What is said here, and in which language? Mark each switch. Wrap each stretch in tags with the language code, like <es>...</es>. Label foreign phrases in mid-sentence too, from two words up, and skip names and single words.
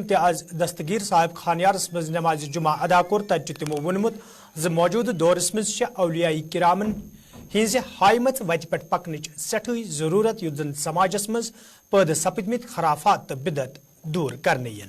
<ks>آز دستگیر صاحب خانیارس مز نماز جمعہ ادا کور تت تمو ونمت موجودہ دورس مز اولیاء کرامن ہز ہائمت وتہ پہ پکنچ سٹھے ضرورت یت زن سماجس مز پید سپدمت خرافات تو بدعت دور کرنے ین.</ks>